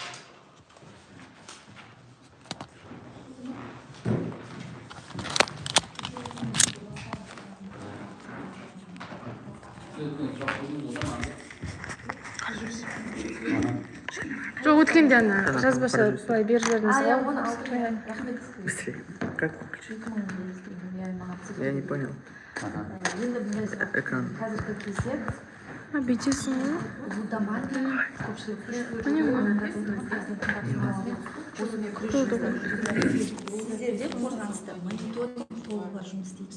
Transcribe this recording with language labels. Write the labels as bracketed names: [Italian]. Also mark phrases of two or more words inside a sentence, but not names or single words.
[Kazakh] Жоқ, өткенде ана жазбаша былай беріп жібердіңіз ғой. [Russian] Быстрее. Как? Я не понял. Экран. [Kazakh] Бүйтесің ғой. Сіздерде қорғанысты мониторинг тобы бар жұмыс істейді.